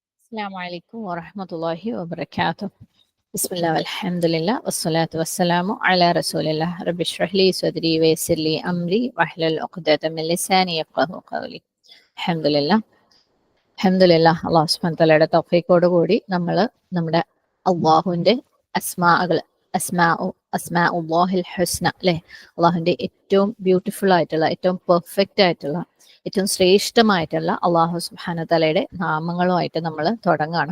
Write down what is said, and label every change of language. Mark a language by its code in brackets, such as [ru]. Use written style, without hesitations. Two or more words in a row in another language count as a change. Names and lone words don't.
[ar] السلام عليكم ورحمة الله وبركاته. بسم الله والحمد لله والصلاة والسلام على رسول الله. رب اشرح لي صدري ويسر لي أمري واحلل عقدة من لساني يفقهوا قولي. الحمد لله. الله سبحانه [ml] തആലയുടെ തൗഫീഖോട് കൂടി നമ്മൾ നമ്മുടെ അള്ളാഹുവിൻ്റെ [ar] أسماء الله الحسنى [ml] അല്ലേ, അള്ളാഹുവിൻ്റെ ഏറ്റവും ബ്യൂട്ടിഫുൾ ആയിട്ടുള്ള, ഏറ്റവും പെർഫെക്റ്റ് ആയിട്ടുള്ള, ഏറ്റവും ശ്രേഷ്ഠമായിട്ടുള്ള [ar] الله سبحانه [ml] തആലയുടെ നാമങ്ങളുമായിട്ട് നമ്മൾ തുടങ്ങണം.